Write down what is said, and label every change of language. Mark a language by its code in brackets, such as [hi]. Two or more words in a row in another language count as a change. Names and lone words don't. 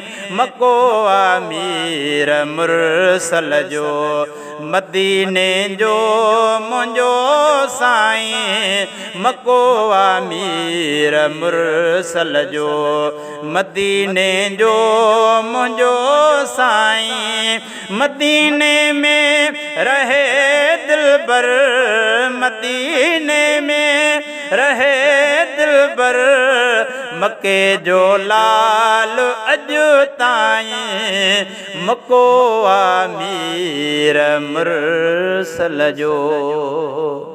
[sd] مڪو امير مرسل جو، مديني جو منهنجو سائين. مڪو امير مرسل جو، مديني جو منهنجو سائين. [ur] مدینے میں رہے دلبر، مدینے میں رہے دلبر، [sd] مکے جو لال اڄ تائين مڪو آ مير مرسل جو۔